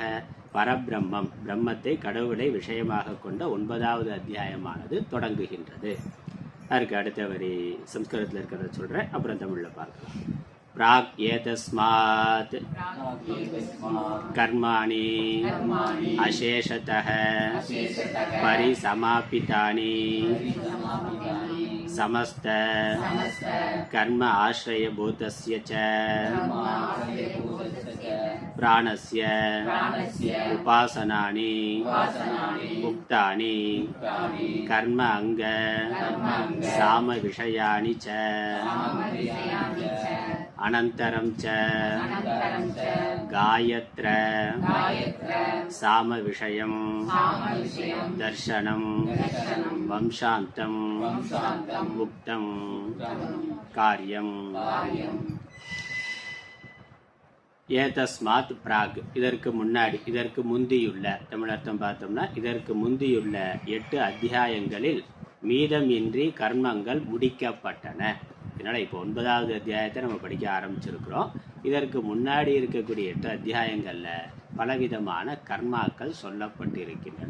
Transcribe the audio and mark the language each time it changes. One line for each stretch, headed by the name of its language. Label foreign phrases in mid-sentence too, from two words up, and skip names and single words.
Tamil: பரபிரம்மம், பிரம்மத்தை, கடவுளை விஷயமாக கொண்ட 9வது அத்தியாயமானது தொடங்குகின்றது. அதற்கு அடுத்த வரி சம்ஸ்கிருதத்தில் இருக்கிறத சொல்றேன், அப்புறம் தமிழ்ல பார்க்கலாம்.
Sanskrit: प्राक् एतस्मात् कर्माणि अशेषतः परिसमापितानि समस्त कर्म आश्रयभूतस्य च प्राणस्य उपासनानि उक्तानि कर्म अंग साम विषयानि च अनन्तरं च गायत्र साम विषयं दर्शनं वंशान्तं मुक्तं कार्यं. एतस्मात् प्राक्,
Tamil: இதற்கு முன்னாடி, இதற்கு முந்தியுள்ள, தமிழர்த்தம் பார்த்தோம்னா இதற்கு முந்தியுள்ள 8 அத்தியாயங்களில் மீதமின்றி கர்மங்கள் முடிக்கப்பட்டன. இதனால் இப்போ 9வது அத்தியாயத்தை நம்ம படிக்க ஆரம்பிச்சிருக்கிறோம். இதற்கு முன்னாடி இருக்கக்கூடிய 8 அத்தியாயங்களில் பலவிதமான கர்மாக்கள் சொல்லப்பட்டு இருக்கின்றன.